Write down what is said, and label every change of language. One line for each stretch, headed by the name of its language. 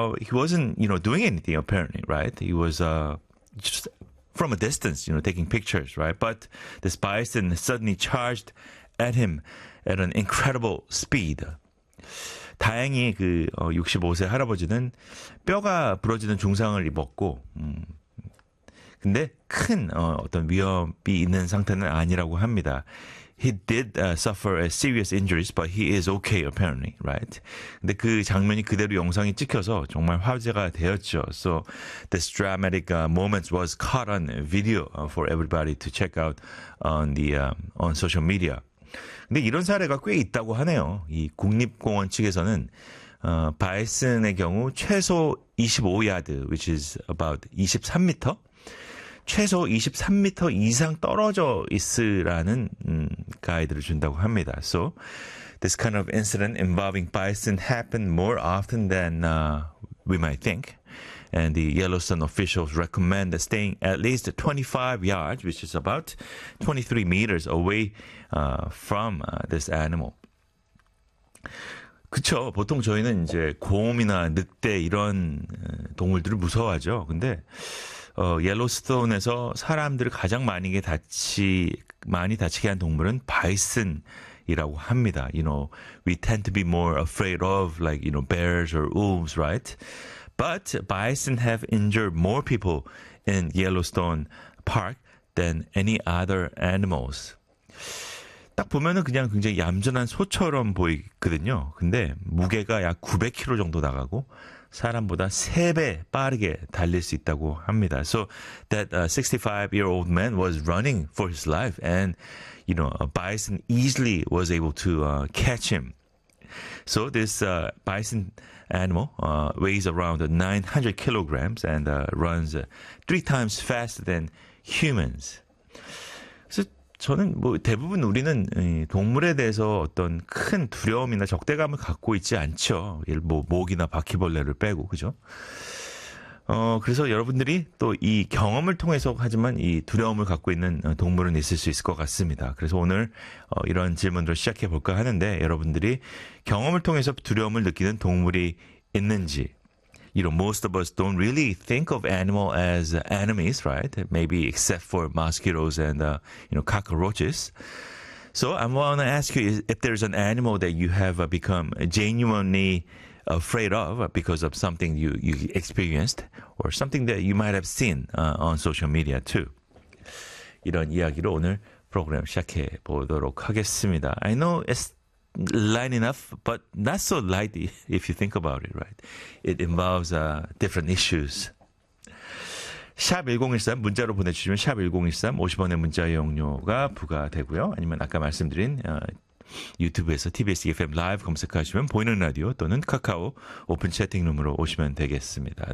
English: he wasn't, you know, doing anything apparently, right? He was just from a distance, you know, taking pictures, right? But this bison suddenly charged at him at an incredible speed.
Korean: 다행히 그 65세 할아버지는 뼈가 부러지는 중상을 입었고, 근데 큰 어떤 위협이 있는 상태는 아니라고 합니다.
English: He did suffer a serious injuries, but he is okay apparently, right?
Korean: 근데 그 장면이 그대로 영상이 찍혀서 정말 화제가 되었죠.
English: So this dramatic moment was caught on video for everybody to check out on the on social media.
Korean: 근데 이런 사례가 꽤 있다고 하네요. 이 국립공원 측에서는 바이슨의 경우 최소 25야드,
English: which is about 23m.
Korean: 최소 23m 이상 떨어져 있으라는 가이드를 준다고 합니다.
English: So this kind of incident involving bison happened more often than we might think. And the Yellowstone officials recommend staying at least 25 yards, which is about 23 meters away from this animal.
Korean: 그쵸. 보통 저희는 이제 곰이나 늑대 이런 동물들을 무서워하죠. 근데 옐로스톤에서 사람들을 가장 많이 다치게 한 동물은 바이슨이라고 합니다.
English: You know, we tend to be more afraid of like, you know, bears or wolves, right? But bison have injured more people in Yellowstone Park than any other animals.
Korean: 딱 보면은 그냥 굉장히 얌전한 소처럼 보이거든요. 근데 무게가 약 900kg 정도 나가고 사람보다 3배 빠르게 달릴 수 있다고 합니다.
English: So that 65-year-old man was running for his life and, you know, a bison easily was able to catch him. So this bison animal weighs around 900 kilograms and runs 3 times faster than humans.
Korean: 저는 뭐 대부분 우리는 동물에 대해서 어떤 큰 두려움이나 적대감을 갖고 있지 않죠. 예를 뭐 모기나 바퀴벌레를 빼고 그죠. 그래서 여러분들이 또 이 경험을 통해서 하지만 이 두려움을 갖고 있는 동물은 있을 수 있을 것 같습니다. 그래서 오늘 이런 질문으로 시작해 볼까 하는데 여러분들이 경험을 통해서 두려움을 느끼는 동물이 있는지.
English: You know, most of us don't really think of animal as enemies, right? Maybe except for mosquitoes and, you know, cockroaches. So I want to ask you if there's an animal that you have become genuinely afraid of because of something you experienced or something that you might have seen on social media too.
Korean: 이런 이야기로 오늘 프로그램 시작해 보도록 하겠습니다.
English: I know it's light enough, but not so light if you think about it, right? It involves different issues.
Korean: 샵 1013, 문자로 보내주시면 샵 1013, 50원의 문자 이용료가 부과되고요. 아니면 아까 말씀드린 유튜브에서 TBS EFM 라이브 검색하시면 보이는 라디오 또는 카카오 오픈 채팅룸으로 오시면 되겠습니다.